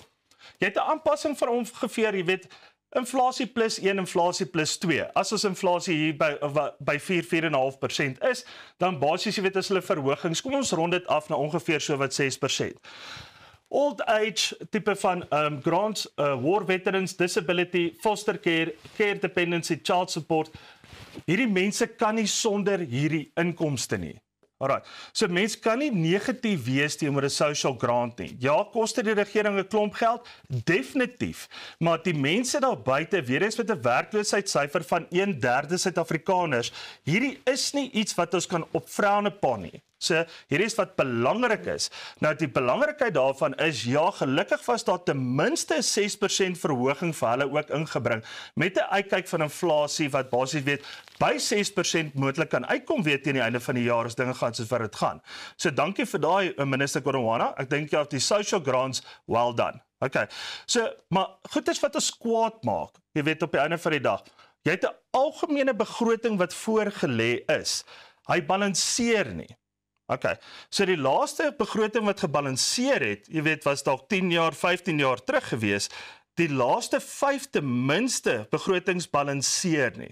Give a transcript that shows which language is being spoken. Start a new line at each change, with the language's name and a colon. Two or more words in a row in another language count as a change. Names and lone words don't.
Afrikaans: Jy het 'n aanpassing van ongeveer, jy weet, inflasie plus 1, inflasie plus 2. As ons inflasie hier by 4,5% is, dan basies jy weet as hulle verhogings, kom ons rond dit af na ongeveer so wat 6%.
English: Old age
Afrikaans: tipe van
English: grants, war veterans, disability, foster care, care dependency, child support.
Afrikaans: Hierdie mense kan nie sonder hierdie inkomste nie. Alright. So mense kan nie negatief wees teenoor 'n
English: social grant
Afrikaans: nie. Ja, koste die regering 'n klomp geld, definitief. Maar die mense daar buite, weer eens met 'n werkloosheidssyfer van 1/3 Suid-Afrikaners, hierdie is nie iets wat ons kan opvroune pan nie. So, hier is wat belangrik is. Nou die belangrikheid daarvan is, ja, gelukkig was daar ten minste 6% verhoging vir hulle ook ingebring, met 'n uitkyk van inflasie wat basies weet, by 6% moontlik kan uitkom weer teen die einde van die jaar as dinge gaan soos wat dit gaan. So dankie vir daai, minister Gondwana. Ek dink jy die
English: social grants, well done. Okay.
Afrikaans: So, maar goed is wat ons kwaad maak, jy weet op die einde van die dag. Jy het 'n algemene begroting wat voorgelê is. Hy balanseer nie. Okay, so die laaste begroting wat gebalanseer het, jy weet, was dalk 10 jaar, 15 jaar terug gewees, die laaste 5 ten minste begrotings balanseer nie.